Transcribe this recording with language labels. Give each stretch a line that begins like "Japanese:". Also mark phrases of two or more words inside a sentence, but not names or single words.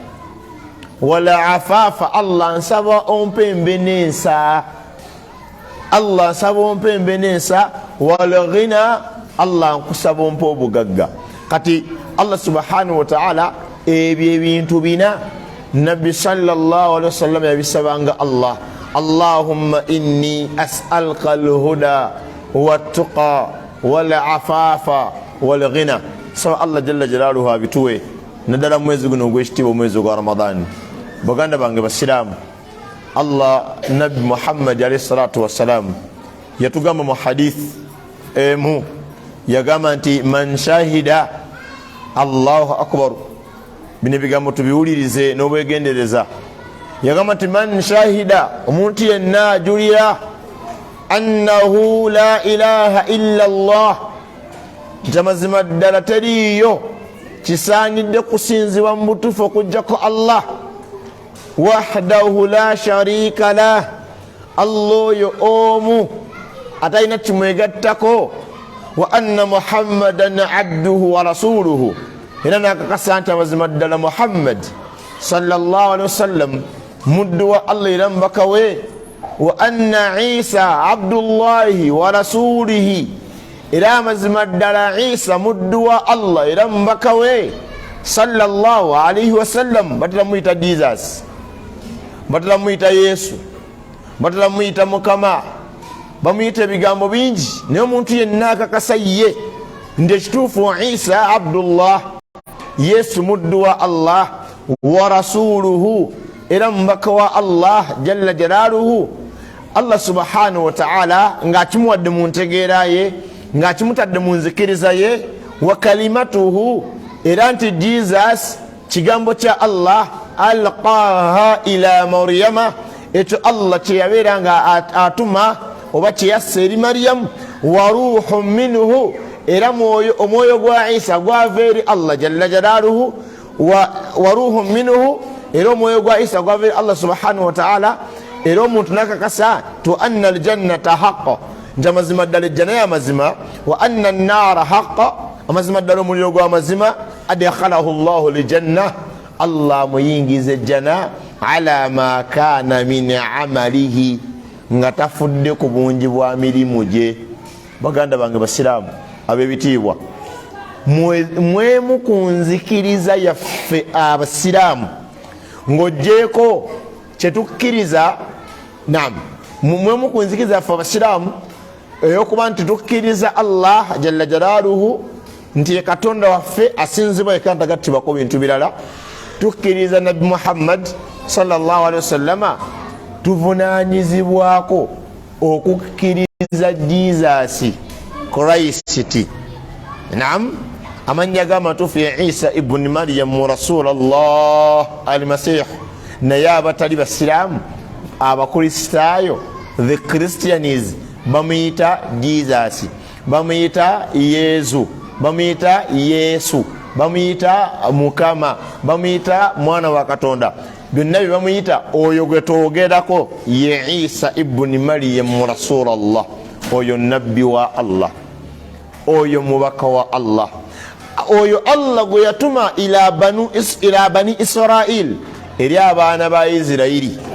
Arabic: والعفاف
Ganda: Allah nsaba ompembe n'ensa Allah nsaba ompembe n'ensa
Arabic: والغنى
Ganda: Allah nkusaba ompa obugagga kati Allah
Arabic: سبحانه وتعالى
Ganda: ebyo ebintu bina
Arabic: نبي صلى الله عليه وسلم yabisabanga الله اللهم إني أسألك الهدى والتقى والعفاف والغنى so الله جل
Ganda: jalaluhu abituwe nadala mwezi guno gwekitiibwa mwezi gwa Ramadhan baganda bange basiraamu Allah Nabi Muhammad
Arabic: عليه الصلاة والسلام
Ganda: yatugamba mu hadith emu yagamba nti
Arabic: من شهد الله أكبر
Ganda: bino bigambo tubiwulirize n'obwegendereza yagamba nti
Arabic: من شهد
Ganda: omuntu yenna ajulira
Arabic: أنه لا إله إلا الله
Ganda: nti amazima ddala teriiyo kisaanidde kusinzibwa mu butuufu okuggyako Allah
Arabic: وحده لا شريك له
Ganda: Allah oyo omu atalina kimwegattako
Arabic: وأن محمدا عبده ورسوله
Ganda: era nakakasa nti amazima ddala Muhammad
Arabic: صلى الله عليه وسلم
Ganda: muddu wa Allah era mbaka we
Arabic: وأن عيسى عبد الله ورسوله
Ganda: era amazima ddala Isa muddu wa Allah era mbaka we
Arabic: صلى الله عليه وسلم
Ganda: batala muyita Jesus batala muyita Yesu batala muyita Mukama bamuyita ebigambo bingi naye omuntu yenna akakasa ye nti ekituufu
Arabic: عيسى عبد الله
Ganda: Yesu muddu wa Allah
Arabic: ورسوله
Ganda: era mbaka wa Allah
Arabic: جل جلاله
Ganda: Allah
Arabic: سبحانه وتعالى
Ganda: ng'akimuwadde mu ntegeera ye ng'akimutadde mu nzikiriza ye
Arabic: وكلمته
Ganda: era nti Jesus kigambo kya Allah
Arabic: ألقاها إلى مريم
Ganda: ekyo Allah kye yabeera nga atuma oba kye yassa eri Maryamu
Arabic: وروح منه
Ganda: era omwoyo gwa Isa gwava eri Allah
Arabic: جل جلاله وروح منه
Ganda: era omwoyo gwa Isa gwava eri Allah
Arabic: سبحانه وتعالى
Ganda: era omuntu nakakasa tu
Arabic: أن الجنة حق
Ganda: nti amazima ddala ejjana y'amazima
Arabic: وأن النار حق
Ganda: amazima ddala omuliro gw'amazima
Arabic: أدخله الله الجنة
Ganda: Allah muyingiza ejjana
Arabic: على ما كان من عمله
Ganda: nga tafudde ku bungi bwa mirimu gye baganda bange basiraamu ab'ebitiibwa mwemu ku nzikiriza yaffe abasiraamu ng'ogjeeko kyetukkiriza nam mwemu ku nzikiriza yaffe abasiraamu eyokuba nti tukkiriza Allah
Arabic: جل جلاله
Ganda: nti ye katonda waffe asinzibwa ekantagattibwako bintu birala tukkiriza Nabi Muhammad
Arabic: صلى الله عليه وسلم
Ganda: tuvunaanyizibwako okukkiriza Jesus Christ nam amannya g'amatuufu ya
Arabic: عيسى ابن مريم رسول الله المسيح
Ganda: naye abatali basiraamu abakristaayo
English: the Christians
Ganda: bamuyita Jesus bamuyita Yezu, bamuyita Yesu, bamuyita Mukama, bamuyita mwana wa Katonda. Byonna bye bamuyita oyo gwe twogerako ye
Arabic: عيسى ابن مريم رسول الله,
Ganda: oyo nabbi wa Allah, oyo mubaka wa Allah, oyo Allah gwe yatuma
Arabic: إلى بني إسرائيل,
Ganda: eri abaana ba Isiraili.